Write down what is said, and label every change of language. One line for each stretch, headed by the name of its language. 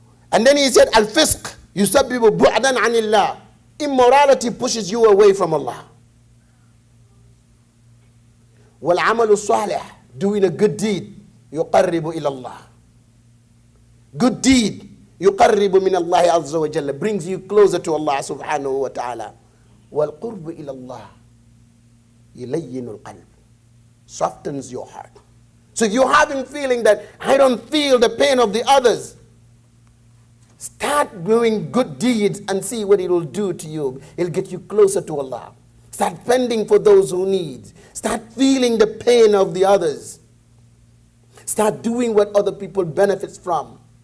English: And then he said,
Arabic: الفسق يسبب بعدا عن الله.
English: Immorality pushes you away from Allah.
Arabic: وَالْعَمَلُ الصَّالِحِ,
English: doing a good deed,
Arabic: يُقَرِّبُ إِلَى اللَّهِ.
English: Good deed,
Arabic: يُقَرِّبُ مِنَ اللَّهِ عَزَّ وَجَلَّ,
English: brings you closer to Allah subhanahu wa ta'ala.
Arabic: وَالْقُرْبُ إِلَى اللَّهِ يُلَيِّنُ الْقَلْبِ,
English: softens your heart. So if you're having feeling that I don't feel the pain of the others, start doing good deeds and see what it will do to you. It'll get you closer to Allah. Start spending for those who need. Start feeling the pain of the others. Start doing what other people benefit from.